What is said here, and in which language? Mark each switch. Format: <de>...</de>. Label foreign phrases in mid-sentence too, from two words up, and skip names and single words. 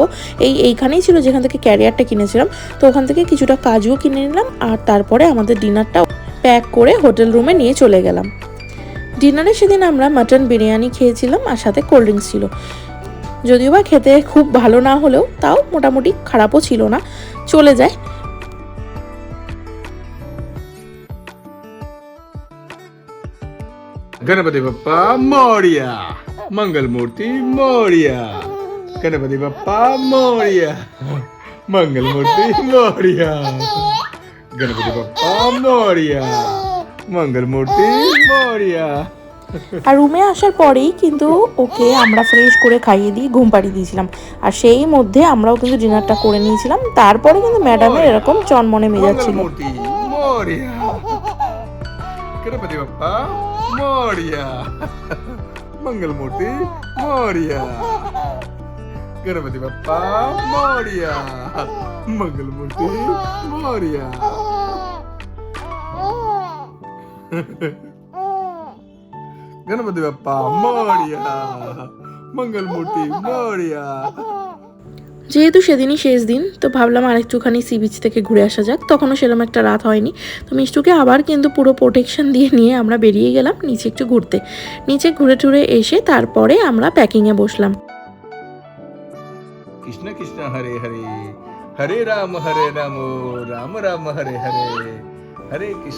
<bn>এইখানেই ছিল যেখান থেকে ক্যারিয়ারটা কিনেছিলাম। তো ওখান থেকে কিছুটা কাজুও কিনে নিলাম, আর তারপরে আমাদের ডিনারটাও প্যাক করে হোটেল রুমে নিয়ে চলে গেলাম। ডিনারে সেদিন আমরা মাটন বিরিয়ানি খেয়েছিলাম, আর সাথে কোল্ড ড্রিঙ্কস ছিল। যদিও বা খেতে খুব ভালো না হলেও তাও মোটামুটি খারাপও ছিল না, চলে যায়।</bn> <mr>गणपति बप्पा मोरिया, मंगल मूर्ति मोरिया, गणपति बप्पा मोरिया, मंगल मूर्ति मोरिया, गणपति बप्पा मोरिया, मंगल मूर्ति मोरिया।</mr> <bn>আর রুমে আসার পরেই কিন্তু ওকে আমরা ফ্রেশ করে খাইয়ে দিয়ে ঘুম পাড়িয়ে দিয়েছিলাম। আর সেই মধ্যে আমরাও কিন্তু ডিনারটা করে নিয়েছিলাম। তারপরে কিন্তু ম্যাডামের এরকম চনমনে মেজাজ ছিল।</bn> <mr>गणपति बप्पा मोरिया, मंगल मूर्ति मोरिया, गणपति बप्पा मोरिया, मंगल मूर्ति मोरिया। गणपति बप्पा मोरिया, मंगल मूर्ति मोरिया।</mr> <bn>যেহেতু সেদিনই শেষ দিন, তো ভাবলাম আরেকটুখানি সি বিচ থেকে ঘুরে আসা যাক। তখনও সেরকম একটা রাত হয়নি, তো মিষ্টুকে আবার কিন্তু পুরো প্রোটেকশন দিয়ে নিয়ে আমরা বেরিয়ে গেলাম নিচে একটু ঘুরতে। নিচে ঘুরে টুরে এসে তারপরে আমরা প্যাকিংয়ে বসলাম। কৃষ্ণ কৃষ্ণ হরে হরে, হরে রাম রাম রাম হরে হরে, হরে কৃষ্ণ।</bn>